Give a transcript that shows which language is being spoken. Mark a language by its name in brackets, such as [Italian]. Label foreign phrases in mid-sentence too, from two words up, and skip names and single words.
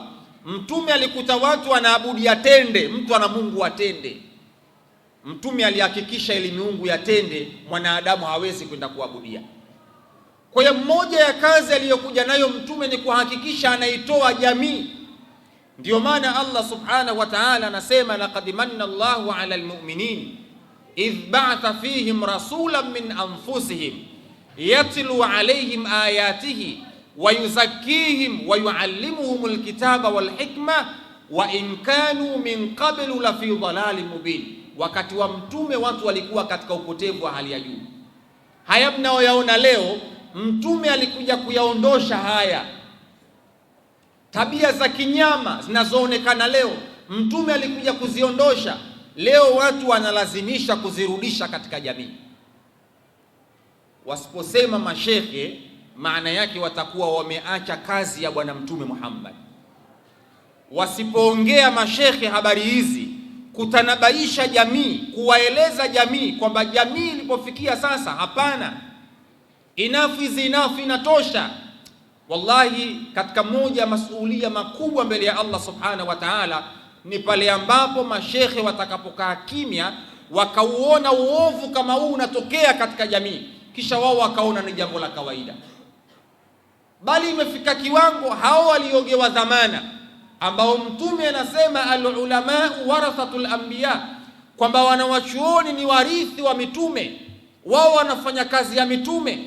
[Swahili] Mtume alikuta watu wanaabudia tende, mtu ana mungu wa tende. Mtume alihakikisha ile miungu ya tende mwanadamu hawezi kwenda kuabudia. Kwa hiyo mmoja ya kazi aliyokuja nayo mtume ni kuhakikisha anaitoa jamii. Ndio maana Allah [Arabic] سبحانه وتعالى [Swahili] anasema, [Arabic] لقد من الله على المؤمنين إذ بعث فيهم رسولا من أنفسهم يتلو عليهم آياته ويزكيهم ويعلمهم الكتاب والحكمة وإن كانوا من قبل لفي ضلال مبين. [Swahili] Wakati wa mtume watu walikuwa katika upotevu wa hali ya juu. Haya mnaoyaona leo, mtume alikuja kuyaondosha haya tabia za kinyama zinazoonekana leo. Mtume alikuja kuziondosha. Leo watu wanalazimisha kuzirudisha katika jamii. Wasiposema mashekhe, maana yake watakuwa wameacha kazi ya Bwana Mtume Muhammad. Wasipoongea mashekhe habari hizi, kutanabaisha jamii, kuwaeleza jamii kwamba jamii ilipofikia sasa, hapana, [English] enough is enough, [Swahili] inatosha. Wallahi, katika moja masuhulia makubwa mbele ya Allah [Arabic] سبحانه وتعالى [Swahili] ni pale ambapo mashekhe watakapokaa kimya, wakauona uovu kama huu unatokea katika jamii, kisha wao wakaona ni jambo la kawaida. Bali imefika kiwango hao waliogewa dhamana, ambao mtume anasema [Arabic] العلماء ورثة الأنبياء, [Swahili] kwamba wanawachuoni ni warithi wa mitume, wao wanafanya kazi ya mitume.